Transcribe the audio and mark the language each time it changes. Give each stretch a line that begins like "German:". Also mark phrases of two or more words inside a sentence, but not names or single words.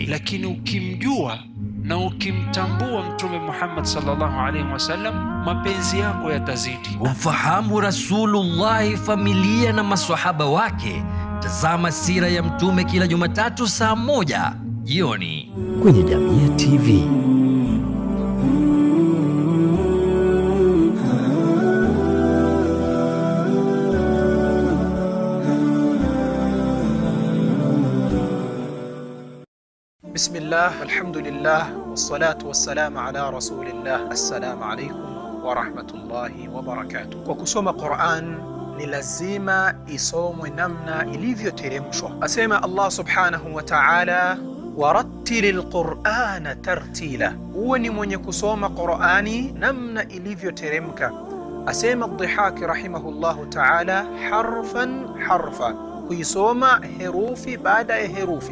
Swahili: lakini ukimjua na ukimtambua Mtume Muhammad
Arabic: صلى الله عليه وسلم,
Swahili: mapenzi yako yatazidi. Ufahamu Rasulullah, familia na maswahaba wake. Tazama sira ya Mtume kila Jumatatu saa 1 jioni kwenye JamiaTV.
Arabic: بسم الله والحمد لله والصلاة والسلام على رسول الله. السلام عليكم ورحمة الله وبركاته.
Swahili: Kwa kusoma Qur'an ni lazima isomwe namna ilivyoteremshwa.
Arabic: Asema Allah سبحانه وتعالى ورتل القرآن ترتيلا.
Swahili: Uwe ni mwenye kusoma Qur'ani namna ilivyoteremka. Asema Dhihaki
Arabic: رحمه الله تعالى, حرفا حرفا,
Swahili: kuisoma herufi baada ya herufi.